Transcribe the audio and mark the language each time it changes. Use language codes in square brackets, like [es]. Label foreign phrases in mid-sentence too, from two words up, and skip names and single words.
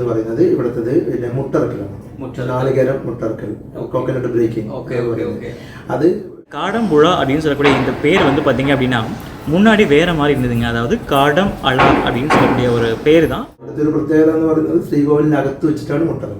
[ml] പറയുന്നത് ഇവിടുത്തത് പിന്നെ മുട്ടറക്കലാണ്. നാളികേരം മുട്ടറക്കൽ, [en] coconut breaking. [ta] அது காடம்புழா அப்படின்னு சொல்லக்கூடிய இந்த பேர் வந்து பார்த்தீங்க அப்படின்னா முன்னாடி வேறு மாதிரி இருந்ததுங்க. அதாவது காடம் அழா அப்படின்னு சொல்லக்கூடிய ஒரு பேர் தான். [ml] ഒരു പ്രത്യേകത എന്ന് പറയുന്നത് ശ്രീകോവിലിനകത്ത് വെച്ചിട്ടാണ് മുട്ടറക്കൽ.